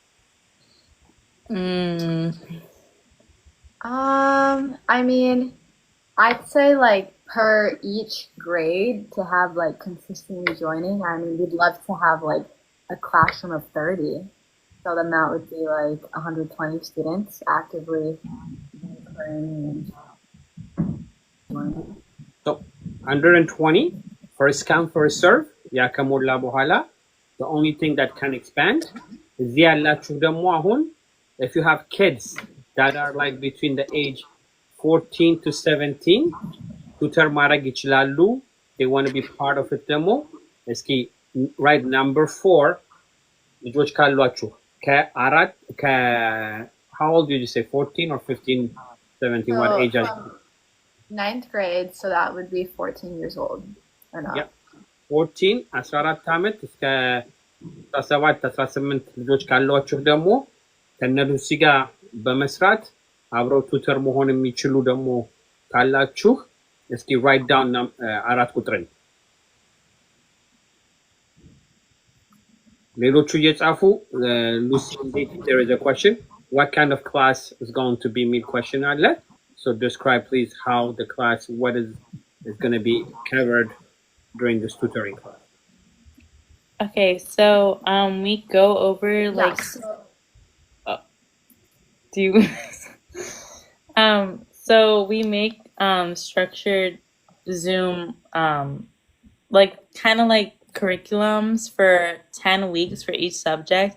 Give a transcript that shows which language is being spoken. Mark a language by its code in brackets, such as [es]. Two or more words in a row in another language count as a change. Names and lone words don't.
[en] I mean, I'd say like per each grade to have like consistently joining. I mean, we'd love to have like a classroom of 30. So then that would be like 120 students actively learning. So 120 first come first serve. [am] ያ ከሞላ በኋላ [en] the only thing that can expand [am] እዚህ ያላችሁ ደግሞ አሁን [en] if you have kids that are like between the age 14 to 17 tutor [am] ማድረግ ይችላሉ. [en] they want to be part of it [am] ደግሞ እስኪ [en] write number 4 [am] ልጆች ካሏችሁ [en] how old did you say 14 or 15 17 what age are you? 9th grade, so that would be 14 years old or not. [am] Yeah. 14 14 ዓመት እስከ 17 18 ልጆች ካሏችሁ ደግሞ ከነሉሲ ጋር በመስራት አብረው ቱተር መሆን የሚችሉ ደግሞ ካላችሁ እስኪ [en] write down [am] 4 ቁጥርን ሌሎቹ እየጻፉ ሉሲ [en] there is a question what kind of class is going to be mid question [am] አለ. [en] So describe please how the class what is going to be covered during this tutoring class. Okay, so we go over like do you so we make structured Zoom like kind of like curriculums for 10 weeks for each subject.